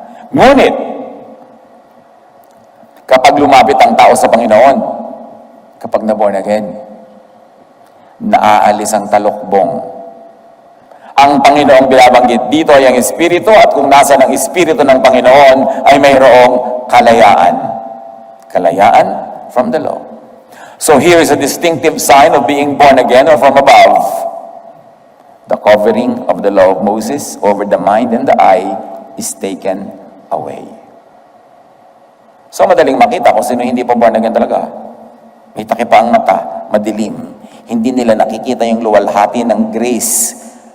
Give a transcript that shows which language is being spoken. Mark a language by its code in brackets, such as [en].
[tl] Ngunit, kapag lumapit ang tao sa Panginoon, kapag na-born again, naaalis ang talukbong. Ang Panginoong binabanggit dito ay ang Espiritu, at kung nasa ng Espiritu ng Panginoon ay mayroong kalayaan. Kalayaan [en] from the law. So here is a distinctive sign of being born again or from above. The covering of the law of Moses over the mind and the eye is taken away. [tl] So madaling makita kung sino hindi pa born again talaga. May takip pa ang mata, madilim. Hindi nila nakikita yung luwalhati ng grace